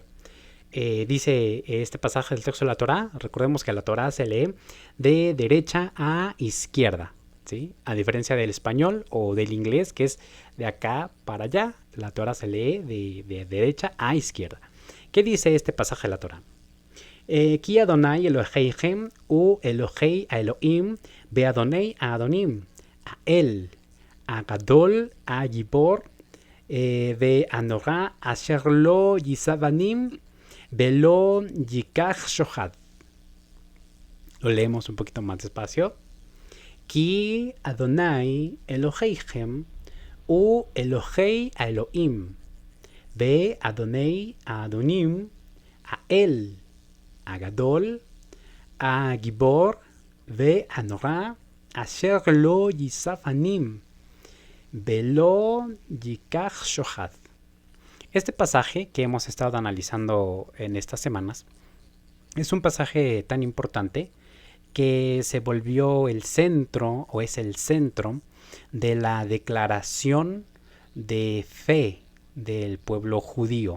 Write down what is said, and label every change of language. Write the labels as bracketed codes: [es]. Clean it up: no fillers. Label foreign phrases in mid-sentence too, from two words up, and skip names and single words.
[es] Dice este pasaje del texto de la Torá, recordemos que la Torá se lee de derecha a izquierda, ¿sí? A diferencia del español o del inglés, que es de acá para allá, la Torá se lee de derecha a izquierda. ¿Qué dice este pasaje de la Torá? [he] כי אדוני אלוהיכם הוא אלוהי האלוהים ואדוני האדונים האל הגדול הגיבור והנורא אשר לא ישא פנים ולא יקח שוחד. [es] Lo leemos un poquito más despacio. [he] כי אדוני אלוהיכם הוא אלוהי האלוהים. ואדוני האדונים האל הגדול הגיבור והנורא אשר לא ישא פנים ולא יקח שוחד. [es] Este pasaje que hemos estado analizando en estas semanas es un pasaje tan importante que se volvió el centro o es el centro de la declaración de fe del pueblo judío.